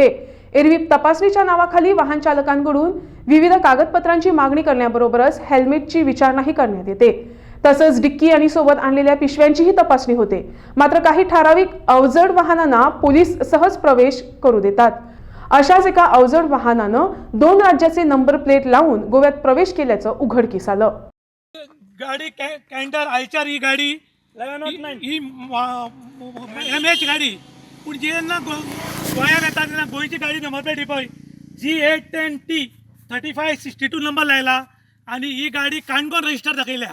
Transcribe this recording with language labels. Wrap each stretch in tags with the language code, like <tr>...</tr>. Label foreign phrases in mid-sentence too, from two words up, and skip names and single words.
<mr>एरवी तपासणीच्या नावाखाली वाहन चालकांकडून विविध कागदपत्रांची मागणी करण्याबरोबरच हेल्मेटची विचारणाही करण्यात येते। तसंच डिक्की आणि सोबत आणलेल्या पिशव्यांचीही तपासणी होते। मात्र काही ठराविक अवजड वाहनांना पोलीस सहज प्रवेश करू देतात। अशाच एका अवजड वाहनानं 2 राज्याचे नंबर प्लेट लावून गोव्यात प्रवेश केल्याचं उघडकीस आलं।</mr> <kok>गाडी कॅन्टर आयचार ही गाडी ही एमएच गाडी पूण जेन्ना गोंयांत येता तेन्ना गोंयची गाडी नंबर प्लेट ही पळय G810T 3562 नंबर लायला आनी ही गाडी काणकोण रजिस्टर दाखयल्या।</kok>